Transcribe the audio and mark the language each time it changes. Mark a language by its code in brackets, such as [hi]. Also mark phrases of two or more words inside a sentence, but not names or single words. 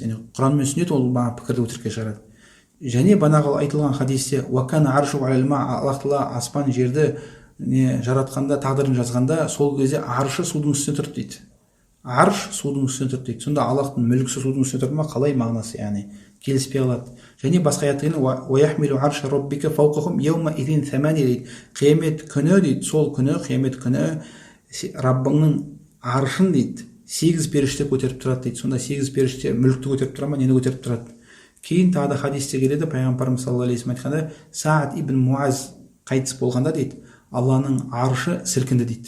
[kk] Яғни Құран мен сүннет ол пікірді өтірікке шығарады. Және банағы айтылған хадисте [ar] وكان عرشه الماء, [kk] Аллах Тағала аспан жерді жаратқанда, тағдырын жазғанда, сол кезде аршы судың үстіне тұрды дейді. Арш судың үстіне тұрды дейді. Сонда Аллахтың мүлкісі судың үстіне тұрды ма, қалай мағынасы, яғни келіспей қалады. және басқа аятта [ar] ويحمل عرش ربك فوقهم يومئذ ثمانية [kk] дейді. Қиямет күні дейді, сол күні, қиямет күні Раббыңның аршын дейді 8 періште көтеріп тұрады дейді. Сонда 8 періште мүлікті көтеріп тұрады ма, нені көтеріп тұрады? Кейін тағы да хадисте келеді, пайғамбарымыз [ar] صلى الله عليه وسلم [kk] айтқанда, Саад ибн Муаз қайтыс болғанда дейді, Алланың аршы сілкінді дейді.